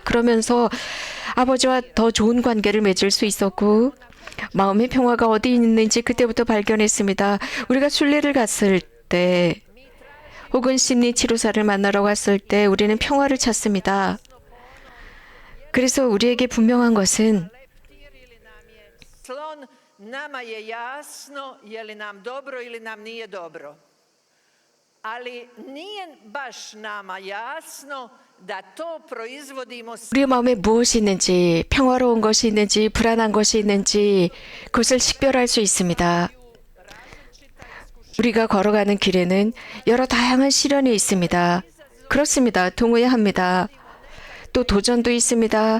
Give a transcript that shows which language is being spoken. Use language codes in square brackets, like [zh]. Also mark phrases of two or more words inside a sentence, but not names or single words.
[ko] 그러면서 아버지와 더 좋은 관계를 맺을 수 있었고 마음의 평화가 어디 있는지 그때부터 발견했습니다. 우리가 순례를 갔을 때 혹은 심리 치료사를 만나러 갔을 때 우리는 평화를 찾습니다. 그래서 우리에게 분명한 것은 [hr] nama je jasno je li nam dobro ili nam nije dobro. Ali nije baš nama jasno da to proizvodimo. [ko] 우리의 마음에 무엇이 있는지, 평화로운 것이 있는지, 불안한 것이 있는지 그것을 식별할 수 있습니다. 우리가 걸어가는 길에는 여러 다양한 시련이 있습니다. 그렇습니다. 동의합니다. 또 도전도 있습니다.